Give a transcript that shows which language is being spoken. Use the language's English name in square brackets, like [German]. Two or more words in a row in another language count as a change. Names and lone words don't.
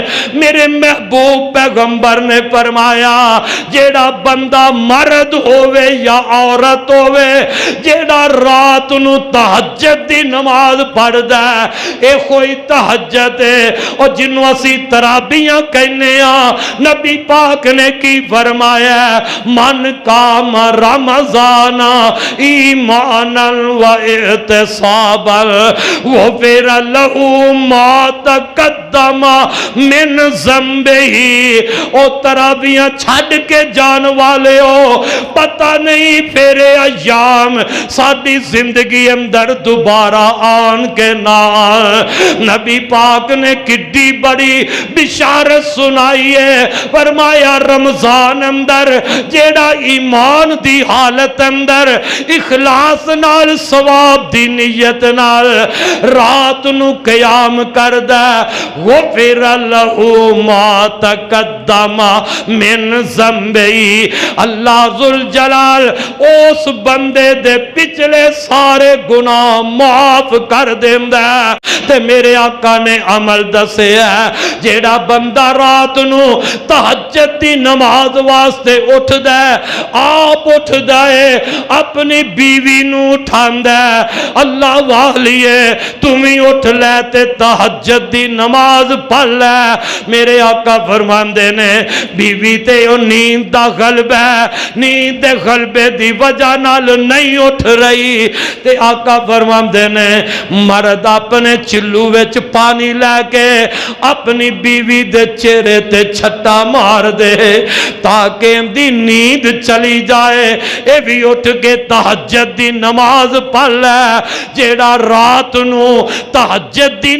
[Punjabi] میرے محبوب پیغمبر نے فرمایا جیڑا بندہ مرد ہووے یا عورت ہووے جیڑا رات نو تہجد دی نماز پڑھ دے اے کوئی تہجد ہے اور جنوں اسی ترابیاں کہنے نبی پاک نے کی فرمایا [Arabic] من کام رمضان ایمانا و احتسابا غفر له ما تقدم من ذنبه [Punjabi] او ترابیاں چھڑ کے جان والے ہو پتہ نہیں پھر ایام ساری زندگی اندر دوبارہ آن کے نال نبی پاک نے کڈی بڑی بشارت سنائی ہے فرمایا رمضان اندر جیڑا ایمان دی حالت اندر اخلاص نال ثواب دی نیت نال رات نو قیام کردہ [Arabic] غفر له ما تقدم من ذنبی [Punjabi] اللہ ذوالجلال اس بندے دے پچھلے سارے گناہ معاف کر دیندہ تے میرے آقا نے عمل دسے ہے جیڑا بندہ رات نو تہجد دی نماز واسطے اٹھ دے آپ اٹھ دے اپنی بیوی نو اٹھان دے اللہ والیے تمہیں اٹھ لے تے تہجد دی نماز پڑھ لے میرے آقا فرماندے نے بیوی تے او نیند دا غلبہ نیند دے غلبے دی وجہ نال نہیں اٹھ رہی تے آقا فرماندے نے مرد اپنے چلو وچ پانی لے کے اپنی بیوی دے چہرے تے چھٹا مار دے تاکہ دی نیند چلی جائے اے بھی اٹھ کے تہجد دی نماز پڑھ لے جیڑا رات نو تہجد دی